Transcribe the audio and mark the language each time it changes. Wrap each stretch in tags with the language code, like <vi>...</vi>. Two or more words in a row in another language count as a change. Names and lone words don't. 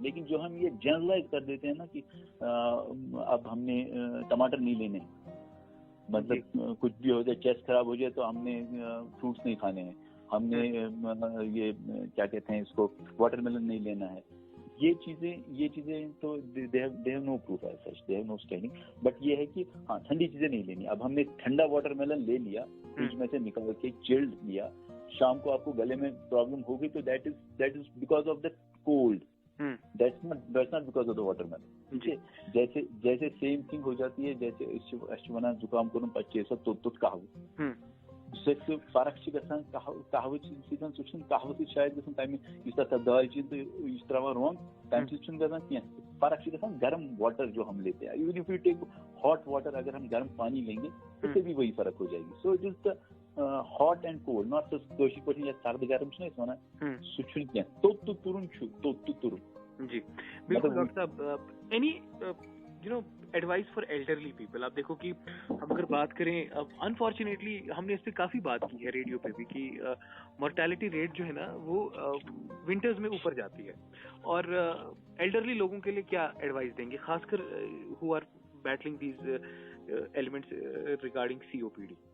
<hi>लेकिन जो हम ये जनरलाइज कर देते हैं ना कि अब हमने टमाटर नहीं लेने, मतलब कुछ भी हो जाए, चेस्ट खराब हो जाए तो हमने फ्रूट्स नहीं खाने हैं, हमने ये क्या कहते हैं इसको, वाटरमेलन नहीं लेना है, ये चीजें तो</hi> <en>they have no proof as such, they have no standing.</en> <hi>बट ये है कि हाँ, ठंडी चीजें नहीं लेनी। अब हमने ठंडा वाटरमेलन ले लिया, फ्रिज में से निकाल के चिल्ड लिया, शाम को आपको गले में प्रॉब्लम होगी तो</hi> <en>that is because of the cold, that's not because of the watermelon,</en> <hi>ठीक है। जैसे</hi> <en>same thing</en> <hi>हो जाती है, जैसे</hi> <ks>अश्वना जुकाम करून पच्चीस तो कहव फर्क गसान</ks> <hi>कहव कहव शायद गसान दालचीन तो यह त्रवान रोंग तम गसान कह फर्क गसान गर्म वाटर जो हम लेते हैं।</hi> <en>even if you take hot water,</en> <hi>अगर हम गर्म पानी लेंगे उससे भी वही फर्क हो जाएगी।</hi> <en>So it is the hot and cold, not</en> <ks>कशी पे या सर्द गर्म वन सह तो तुरुन</ks> <hi>जी बिल्कुल।</hi> <en>Doctor साहब, any advice for elderly people?</en> <hi>आप देखो कि हम अगर बात करें, अब अनफॉर्चुनेटली हमने इस पे काफी बात की है रेडियो पे भी कि</hi> <en>mortality rate</en> <hi>जो है ना वो विंटर्स में ऊपर जाती है, और एल्डरली लोगों के लिए क्या एडवाइस देंगे, खासकर</hi> <en>who are battling these elements regarding COPD?</en>